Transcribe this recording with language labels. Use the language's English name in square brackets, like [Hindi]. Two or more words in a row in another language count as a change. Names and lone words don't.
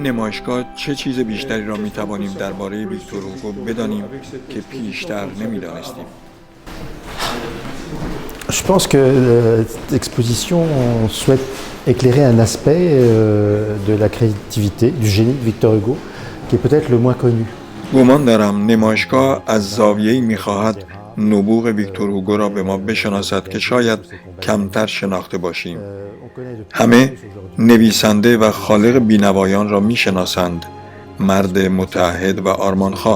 [Persian] نمایشگاه چه چیز بیشتری را می توانیم درباره ویکتور هوگو بدانیم که پیشتر نمی دانستیم؟ [French] Je pense que cette exposition souhaite éclairer un aspect de la créativité, du génie de Victor Hugo, qui est peut-être le moins connu. [Persian] گمان دارم نمایشگاه از زاویه‌ای می‌خواهد نبوغ ویکتور هوگو را به ما بشناسد که شاید کمتر شناخته باشیم. همه نویسنده و خالق بینوایان را می‌شناسند، مرد متعهد و آرمانخواه.